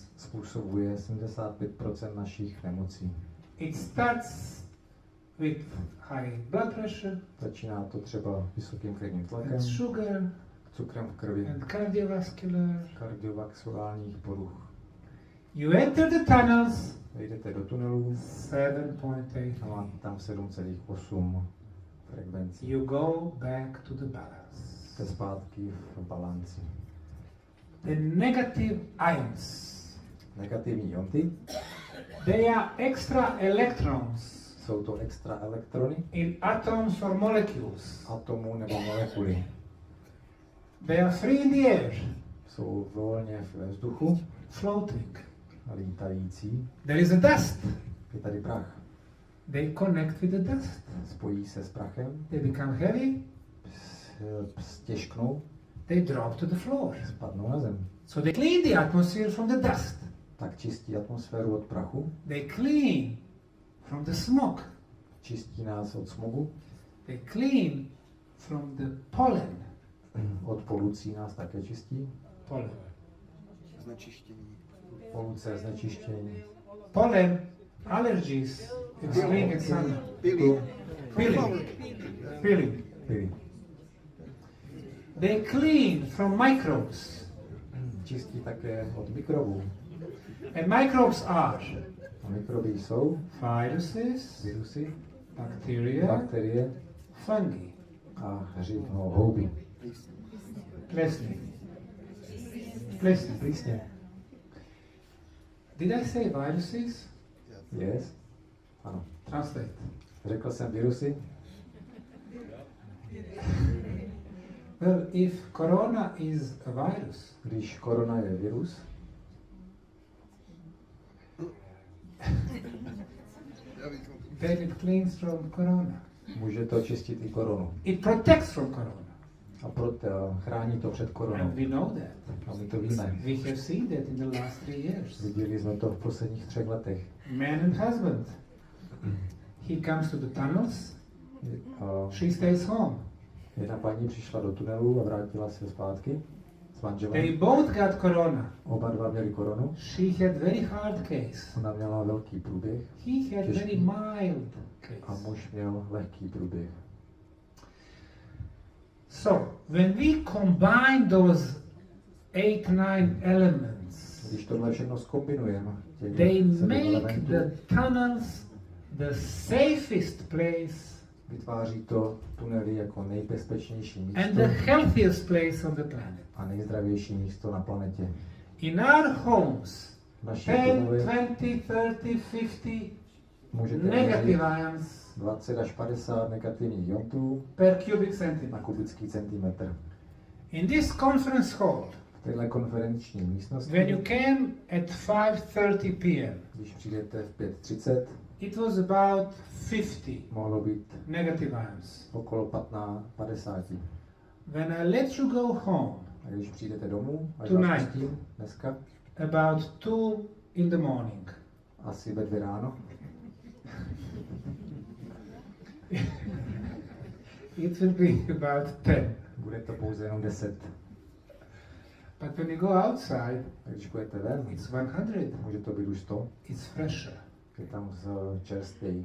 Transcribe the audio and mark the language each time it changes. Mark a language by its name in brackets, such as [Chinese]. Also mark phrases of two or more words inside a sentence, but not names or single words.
[Czech] způsobuje 75% našich nemocí. [English] It starts with high blood pressure [Czech] Začíná to třeba vysokým krevním tlakem, [English] and sugar [Czech] cukrem v krvi, [English] and cardiovascular. [Czech] kardiovaskulárních poruch. [English] You enter the tunnels, [Czech] Vejdete do tunelu [English] 7.8. [Czech] a máte tam 7,8 frekvencí. [English] You go back to the balance. [Czech] Jste zpátky v balanci. [English] The negative ions, [Czech] Negativní ionty [English] they are extra electrons [Czech] jsou to extra elektrony [English] in atoms or molecules. [Czech] atomů nebo molekuly. [English] They are free in the air, [Czech] Jsou volně ve vzduchu, [English] floating. [Czech] lítající. [English] There is a dust. [Czech] Je tady prach. [English] They connect with the dust. [Czech] Spojí se s prachem, [English] They become heavy. [Czech] stěžknou, [English] They drop to the floor. [Czech] spadnou na zem. [English] So they clean the atmosphere from the dust. [Czech] Tak čistí atmosféru od prachu, [English] They clean from the smoke. [Czech] čistí nás od smogu, [English] They clean from the pollen. [Czech] od polucí nás také čistí. [English] Pollen. [Czech] Znečištění. Poluce, znečištění. [English] Pollen, allergies in spring and summer. [Czech] Pili. [English] Peeling. Peeling. [Czech] Pily. [English] They clean from microbes. [Czech] Čistí také od mikrobů. [English] And microbes are [Czech] A mikroby jsou [English] viruses, [Czech] virusy, [English] bacteria, [Czech] bakterie [English] fungi, [Czech] a houby. plesniv. Plesniv. Plísně. [English] Did I say viruses? Yes. Ano. Translate. [Czech] Řekl jsem virusy. [English] Well, if corona is a virus, [Czech] Když korona je virus, [English] then it cleans from corona. [Czech] může to čistit i koronu. [English] It protects from corona. [Czech] A chrání to před koronou. [English] And we know that. [Czech] A my to víme. [English] We have seen that in the last 3 years. [Czech] Viděli jsme to v posledních 3 letech. [English] Man and husband. He comes to the tunnels, [Czech] A [English] she stays home. [Czech] jedna paní přišla do tunelu a vrátila se zpátky s manželem. [English] They both got corona. [Czech] Oba dva měli koronu. [English] She had very hard case. [Czech] Ona měla velký průběh [English] He had very mild [Czech] a [English] case. [Czech] muž měl lehký průběh. [English] So, when we combine those 8-9 elements, [Czech] Když tohle všechno zkombinujeme, těch [English] they 7 make [Czech] elementů, [English] the tunnels the safest place [Czech] vytváří to tunely jako nejbezpečnější [English] and [Czech] místo [English] the healthiest place on the planet. [Czech] a nejzdravější místo na planetě. [English] In our homes, [Czech] Naše 10, domovy 20, 30, 50 můžete [English] negative [Czech] měřit [English] ions [Czech] 20 až 50 negativních iontů [English] per cubic [Czech] na [English] centimeter. [Czech] kubický centimetr. [English] In this conference hall, [Czech] V téhle konferenční místnosti, [English] when you came at 5:30 p.m., [Czech] když přijdete v 5:30, [English] it was about 50 [Czech] mohlo být [English] negative ions. [Czech] okolo 50. [English] When I let you go home, [Czech] A když přijdete domů, až [English] Tonight. [Czech] vás pustím dneska, [English] about 2 in the morning, [Czech] asi ve 2 ráno, [English] it will be about 10. [Czech] bude to pouze jenom 10. [English] But when you go outside, [Czech] A když půjdete ven, [English] it's 100. [Czech] může to být už 100. [English] It's fresher. [Czech] je tam čerstvěji.